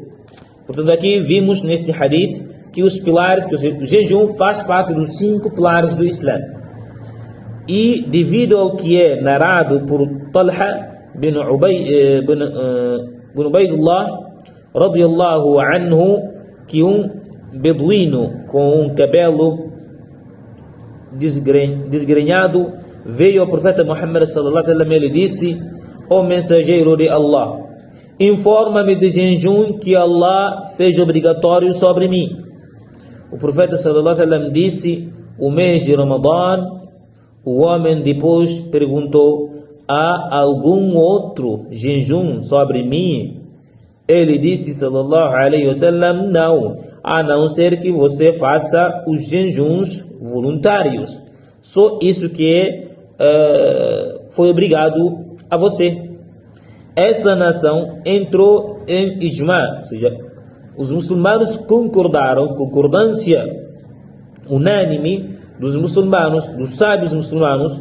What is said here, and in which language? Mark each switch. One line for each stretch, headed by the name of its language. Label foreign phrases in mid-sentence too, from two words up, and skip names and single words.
Portuguese: Portanto, aqui vimos neste hadith que os pilares, que o jejum faz parte dos 5 pilares do Islã. E devido ao que é narrado por Talha bin Ubaidullah
Arabic: رضي الله عنه,
Portuguese: que um beduíno com um cabelo desgrenhado veio ao profeta Muhammad
Arabic: صلى الله عليه وسلم.
Portuguese: Ele disse: ó mensageiro de Allah, informa-me do jejum que Allah fez obrigatório sobre mim. O profeta
Arabic: صلى الله عليه وسلم
Portuguese: disse: o mês de Ramadã. O homem depois perguntou: há algum outro jejum sobre mim? Ele disse
Arabic: صلى الله عليه وسلم:
Portuguese: não, a não ser que você faça os jejuns voluntários. Só isso que foi obrigado a você. Essa nação entrou em ijma, ou seja, os muçulmanos concordaram, concordância unânime dos muçulmanos, dos sábios muçulmanos,